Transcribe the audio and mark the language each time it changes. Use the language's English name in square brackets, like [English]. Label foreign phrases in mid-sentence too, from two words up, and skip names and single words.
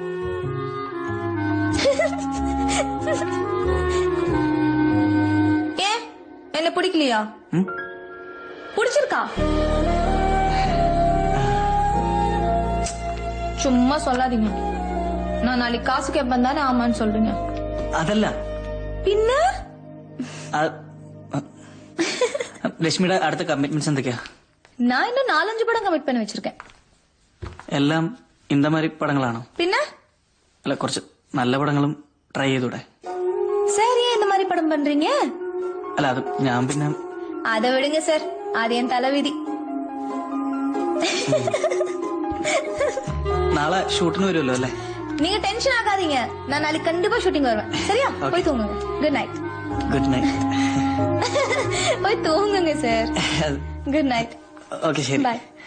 [Tamil] ஏன் என்ன பிடிக்கலையா? பிடிச்சிருக்கா? சும்மா சொல்லாதீங்க. நான் நாளைக்கு காசு கேட்பேன் தானே ஆமான்னு சொல்றீங்க. [Malayalam] അതല്ല [Tamil] பின்ன [Malayalam] രശ്മിയുടെ അടുത്ത കമ്മിറ്റ്മെന്റ്സ് എന്തൊക്കെയാ? [Tamil] நான் இன்னும் 4-5 படம் கமிட் பண்ணி வச்சிருக்கேன். [Malayalam] എല്ലാം [Tamil] இந்த மாதிரி [Malayalam] പടങ്ങളാണോ? [Tamil] பின்ன [Malayalam] അല്ല, കുറച്ച് നല്ല പടങ്ങളും ട്രൈ ചെയ്തൂടെ? [Tamil] சரி, இந்த மாதிரி படம் பண்றீங்க? [Malayalam] അല്ല, അത് ഞാൻ പിന്നെ [Tamil] அதை விடுங்க சார், அது என் தலைவிதி. [Malayalam] നാളെ ഷൂട്ടിന് വരുമല്ലോ അല്ലേ? [Tamil] நீங்க டென்ஷன் ஆகாதீங்க. நான் நாளைக்கு கண்டிப்பா ஷூட்டிங் வருவேன். சரியா? போய் தூங்குங்க. [English] Good night. Good night. [Tamil] போய் தூங்குங்க சார். [English] Good night. [Malayalam] ഓക്കെ, ശരി. ബൈ.